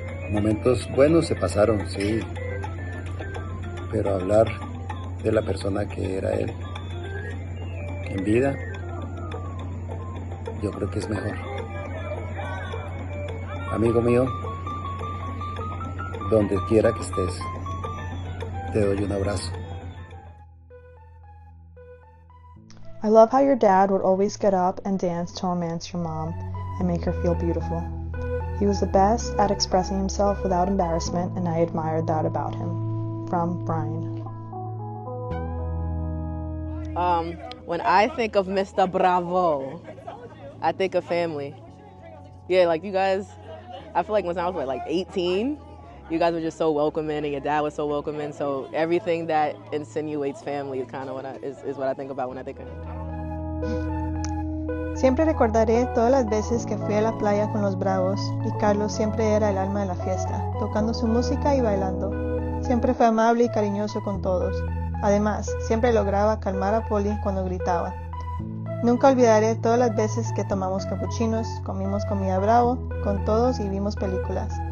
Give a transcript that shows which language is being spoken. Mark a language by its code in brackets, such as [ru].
[es] Momentos buenos se pasaron, sí, pero hablar de la persona que era él en vida, yo creo que es mejor. Amigo mío, donde quiera que estés, te doy un abrazo. [en] I love how your dad would always get up and dance to romance your mom and make her feel beautiful. He was the best at expressing himself without embarrassment, and I admired that about him. From Brian. When I think of Mr. Bravo, I think of family. Yeah, like you guys, I feel like when I was like 18, you guys were just so welcoming, and your dad was so welcoming. So everything that insinuates family is kind of is what I think about when I think of him. [es] Siempre recordaré todas las veces que fui a la playa con los Bravos y Carlos siempre era el alma de la fiesta, tocando su música y bailando. Siempre fue amable y cariñoso con todos. Además, siempre lograba calmar a Polly cuando gritaba. Nunca olvidaré todas las veces que tomamos capuchinos, comimos comida Bravo con todos y vimos películas.